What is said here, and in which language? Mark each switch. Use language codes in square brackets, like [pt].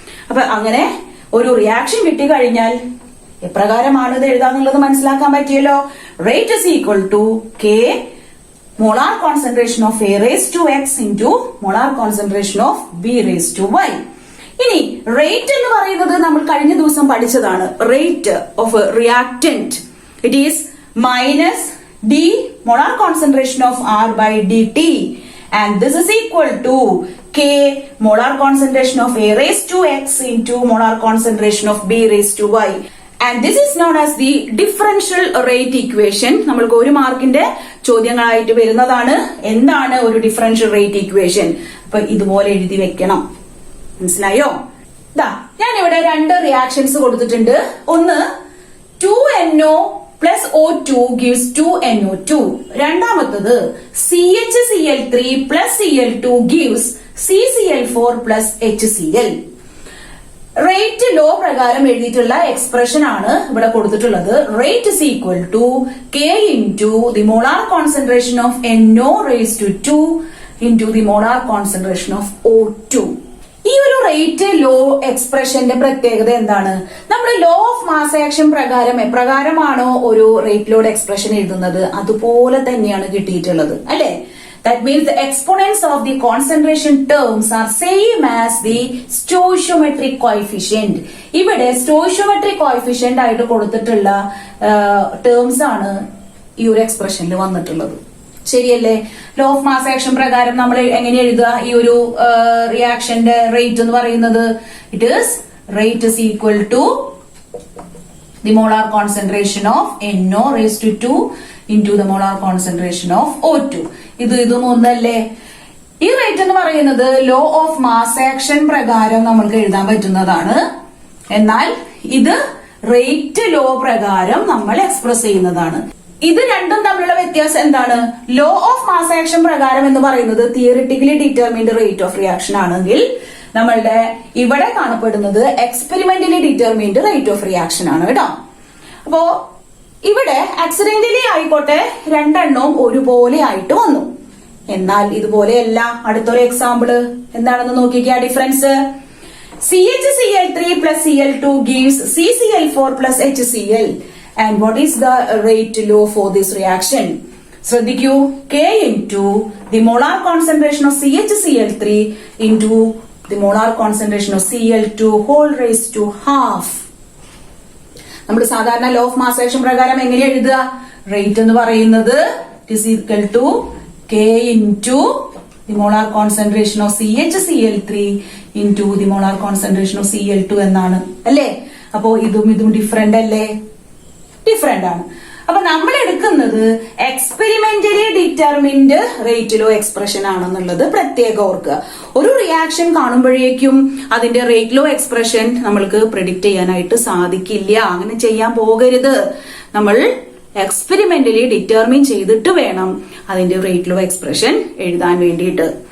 [ml] അപ്പൊ അങ്ങനെ ഒരു റിയാക്ഷൻ കിട്ടിക്കഴിഞ്ഞാൽ എപ്രകാരമാണ് ഇത് എഴുതാന്നുള്ളത് മനസ്സിലാക്കാൻ പറ്റിയല്ലോ. [en] Rate is equal to K molar concentration of A raise to X into molar concentration of B raise to Y. [ml] ഇനി റേറ്റ് എന്ന് പറയുന്നത് നമ്മൾ കഴിഞ്ഞ ദിവസം പഠിച്ചതാണ്. [en] Rate of reactant it is minus d molar concentration of R by dt, and this is equal to K molar concentration of A raised to X into molar concentration of B raised to Y, and this is known as the differential rate equation. [ml] നമ്മൾക്ക് ഒരു മാർക്കിന്റെ ചോദ്യങ്ങളായിട്ട് വരുന്നതാണ്. എന്താണ് ഒരു differential rate equation? അപ്പൊ ഇതുപോലെ എഴുതി വെക്കണം. മനസ്സിലായോ? ഞാൻ ഇവിടെ രണ്ട് റിയാക്ഷൻസ് കൊടുത്തിട്ടുണ്ട്. ഒന്ന് [en] 2NO plus O2 gives 2NO2. [ml] രണ്ടാമത്തത് [en] CHCl3 plus Cl2 gives CCl4 plus HCl. [ml] Rate law പ്രകാരം എഴുതിയിട്ടുള്ള എക്സ്പ്രഷൻ ആണ് ഇവിടെ കൊടുത്തിട്ടുള്ളത്. [en] Rate is equal to K into the molar concentration of NO raise to 2 into the molar concentration of O2. [ml] ഈ ഒരു rate law എക്സ്പ്രഷന്റെ പ്രത്യേകത എന്താണ്? നമ്മൾ ലോ ഓഫ് മാസ് ആക്ഷൻ പ്രകാരം എപ്രകാരമാണോ ഒരു റേറ്റ് ലോഡ് എക്സ്പ്രഷൻ എഴുതുന്നത് അതുപോലെ തന്നെയാണ് കിട്ടിയിട്ടുള്ളത് അല്ലെ? [en] That means the exponents of the concentration terms are same as the stoichiometric coefficient. [ml] ഇവിടെ stoichiometric coefficient ആയിട്ട് കൊടുത്തിട്ടുള്ള ടേംസ് ആണ് ഈ ഒരു എക്സ്പ്രഷനിൽ വന്നിട്ടുള്ളത്. ശരിയല്ലേ? ലോ ഓഫ് മാസ് ആക്ഷൻ പ്രകാരം നമ്മൾ എങ്ങനെ എഴുതുക ഈ ഒരു റിയാക്ഷന്റെ റേറ്റ് എന്ന് പറയുന്നത്? [en] It is rate is equal to the molar concentration of NO raise to 2 into the molar concentration of O2. [ml] ഇതും ഒന്നല്ലേ? ഈ റേറ്റ് എന്ന് പറയുന്നത് ലോ ഓഫ് മാസ് ആക്ഷൻ പ്രകാരം നമ്മൾക്ക് എഴുതാൻ പറ്റുന്നതാണ്. എന്നാൽ ഇത് റേറ്റ് ലോ പ്രകാരം നമ്മൾ എക്സ്പ്രസ് ചെയ്യുന്നതാണ്. ഇത് രണ്ടും തമ്മിലുള്ള വ്യത്യാസം എന്താണ്? ലോ ഓഫ് മാസ് ആക്ഷൻ പ്രകാരം എന്ന് പറയുന്നത് [en] theoretically determined rate of reaction [ml] ആണെങ്കിൽ നമ്മളുടെ ഇവിടെ കാണപ്പെടുന്നത് [en] experimentally determined rate of reaction [ml] ആണ് കേട്ടോ. അപ്പോ ഇവിടെ ആക്സിഡന്റലി ആയിക്കോട്ടെ രണ്ടെണ്ണവും ഒരുപോലെ ആയിട്ട് വന്നു. എന്നാൽ ഇതുപോലെയല്ല. അടുത്തൊരു എക്സാമ്പിള് എന്താണെന്ന് നോക്കിക്കുക. [en] Difference CHCl3 plus Cl2 gives CCl4 plus HCl. And what is the rate law for this reaction? [ml] ശ്രദ്ധിക്കൂ, [en] K into the molar concentration of CHCl3 into the molar concentration of Cl2 whole raised to half. [ml] നമ്മൾ സാധാരണ law of mass action പ്രകാരം എങ്ങനെ എഴുതുക? [en] rate [ml] എന്ന് പറയുന്നത് [en] is equal to K into the molar concentration of CHCl3 into the molar concentration of Cl2 [ml] എന്നാണ് അല്ലേ? അപ്പോ ഇതും ഡിഫറെന്റ് അല്ലേ? ഡിഫറെന്റ് ആണ്. അപ്പൊ നമ്മൾ എടുക്കുന്നത് experimentally determined rate law expression ആണെന്നുള്ളത് പ്രത്യേകം ഓർക്കുക. ഒരു റിയാക്ഷൻ കാണുമ്പോഴേക്കും അതിന്റെ റേറ്റ് ലോ എക്സ്പ്രഷൻ നമ്മൾക്ക് പ്രെഡിക്റ്റ് ചെയ്യാനായിട്ട് സാധിക്കില്ല. അങ്ങനെ ചെയ്യാൻ പോകരുത്. നമ്മൾ എക്സ്പെരിമെന്റലി ഡിറ്റർമിൻ ചെയ്തിട്ട് വേണം അതിന്റെ റേറ്റ് ലോ എക്സ്പ്രഷൻ എഴുതാൻ വേണ്ടിയിട്ട്.